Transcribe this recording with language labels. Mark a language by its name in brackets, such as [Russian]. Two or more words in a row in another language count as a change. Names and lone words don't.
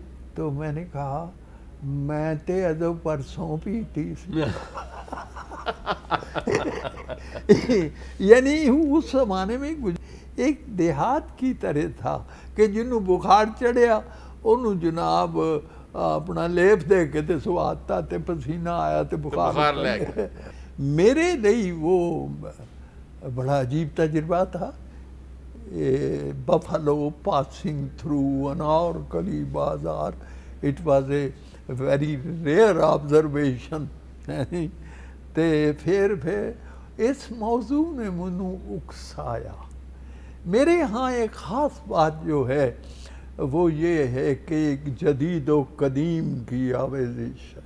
[Punjabi] تو میں نے کہا میں تے ادو پرسوں پیتی سی [Urdu] یعنی اس زمانے میں ایک دیہات کی طرح تھا [Punjabi] کہ جنہوں بخار چڑھیا انہوں جناب اپنا لیپ دے کے تے سواتا تے پسینہ آیا تے بخار لے گیا. [Urdu] میرے لیے وہ بڑا عجیب تجربہ تھا. [English] Buffalo passing through Anarkali Bazaar, It was a very rare observation. [Punjabi] تے پھر اس موضوع نے منو اکسایا. [Urdu] میرے ہاں ایک خاص بات جو ہے وہ یہ ہے کہ ایک جدید و قدیم کی آویزش ہے.